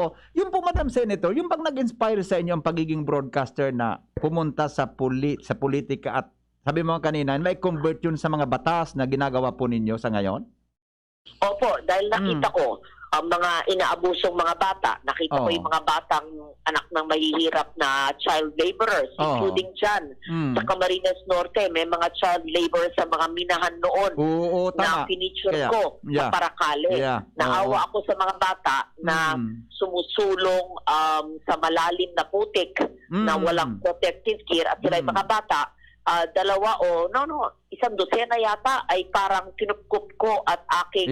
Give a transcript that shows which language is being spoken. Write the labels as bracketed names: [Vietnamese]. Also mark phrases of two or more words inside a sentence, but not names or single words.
[Filipino] Yung po, [English] Madam Senator, [Filipino] yung pag nag-inspire sa inyo ang pagiging broadcaster na pumunta sa politika at sabi mo kanina, may convert yun sa mga batas na ginagawa po ninyo sa ngayon? Opo, dahil nakita ko ang mga inaabusong mga bata. Nakita ko Oo. yung mga batang anak ng mahihirap na [English] child laborers, [Filipino] Oo. including dyan. Sa Camarines Norte, may mga [English] child laborers [Filipino] sa mga minahan noon Oo, na tama. pinicture Kaya, ko yeah. sa Parakale. Yeah. Naawa ako sa mga bata na sumusulong sa malalim na putik na walang [English] protective gear [Filipino] at sila yung mga bata. Isang dosena yata ay parang kinupkup ko at aking